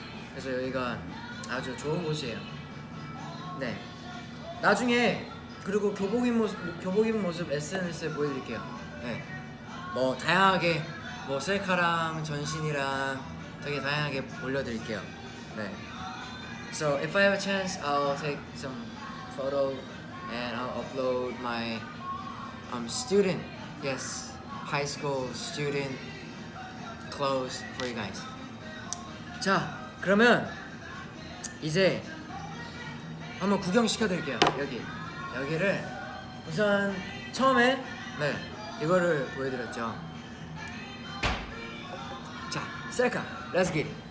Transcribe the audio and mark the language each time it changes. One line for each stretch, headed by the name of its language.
Korean: 그래서 여기가 아주 좋은 곳이에요. 네, 나중에 그리고 교복 입은 모습 SNS에 보여드릴게요. 네, 뭐 다양하게 뭐 셀카랑 전신이랑 되게 다양하게 올려드릴게요. 네.
English: So if I have a chance, I'll take some photo and I'll upload my student, yes, high school student clothes for you guys.
Korean: 자, 그러면 이제 한번 구경 시켜드릴게요. 여기를 우선 처음에 네 이거를 보여드렸죠. 자, 셀카, 렛츠 기.